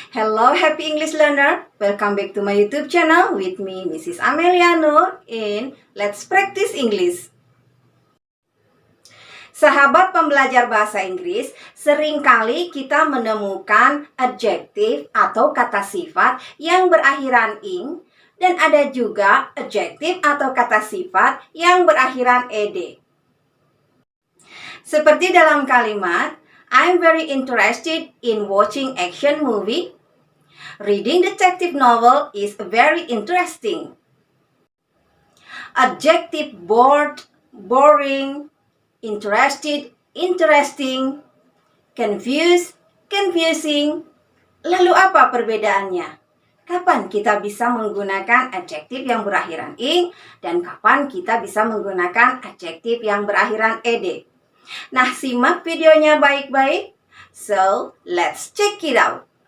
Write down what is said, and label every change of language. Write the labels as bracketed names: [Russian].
[English] Hello happy English learner. Welcome back to my YouTube channel with me Mrs. Amelia Nur in Let's Practice English. [Indonesian] Sahabat pembelajar bahasa Inggris, seringkali kita menemukan adjektif atau kata sifat yang berakhiran ing dan ada juga adjektif atau kata sifat yang berakhiran ed. Seperti dalam kalimat, [English] I'm very interested in watching action movie. Reading detective novel is very interesting. Adjective bored, boring, interested, interesting, confused, confusing. [Indonesian] Lalu apa perbedaannya? Kapan kita bisa menggunakan adjektif yang berakhiran ing dan kapan kita bisa menggunakan adjektif yang berakhiran ed? Nah, simak videonya baik-baik. [English] So, let's check it out.